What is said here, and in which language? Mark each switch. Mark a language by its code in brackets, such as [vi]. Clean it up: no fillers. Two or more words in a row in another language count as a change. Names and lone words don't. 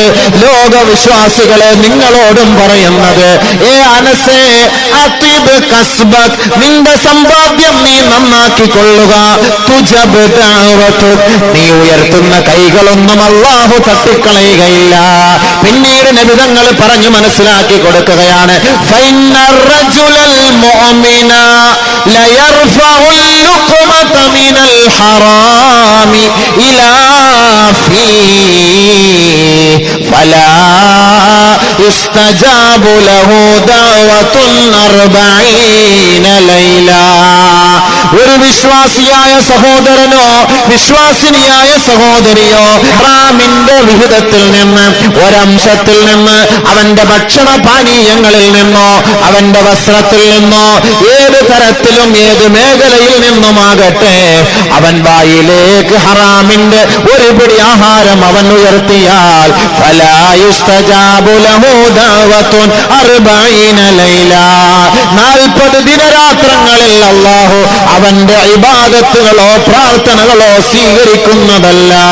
[ml] ലോക വിശ്വാസികളെ നിങ്ങളോടും പറയുന്നത്, ഏ അനസേ, [ar] أطب كسبك, [ml] നിന്റെ സമ്പാദ്യം നീ നന്നാക്കിക്കൊള്ളുക. [ar] تجب دعوتك, [ml] നീ ഉയർത്തുന്ന കൈകളൊന്നും അല്ലാഹു തട്ടിക്കളയുകയില്ല. പിന്നീട് നബിതങ്ങൾ പറഞ്ഞു മനസ്സിലാക്കി കൊടുക്കുകയാണ്, [ar] فإن الرجل المؤمن ليرفع اللقمة من الحرام إلى فيه فلا يستجاب له دعوة 40 ليلة. [ml] ഒരു വിശ്വാസിയായ സഹോദരനോ വിശ്വാസിനിയായ സഹോദരിയോ ഹറാമിന്റെ വിഹിതത്തിൽ നിന്ന് ഒരംശത്തിൽ നിന്ന് അവന്റെ ഭക്ഷണപാനീയങ്ങളിൽ നിന്നോ അവന്റെ വസ്ത്രത്തിൽ നിന്നോ ഏത് തരത്തിലും ഏത് മേഖലയിൽ നിന്നുമാകട്ടെ അവൻ വായിലേക്ക് ഹറാമിന്റെ ഒരു പിടി ആഹാരം അവൻ ഉയർത്തിയാൽ [ar] فلا يستجاب له دعوة 40 ليلة [ml] 40 ദിനരാത്രങ്ങളിൽ അല്ലാഹു അവന്റെ ഇബാദത്തുകളോ പ്രാർത്ഥനകളോ സ്വീകരിക്കുന്നതല്ല.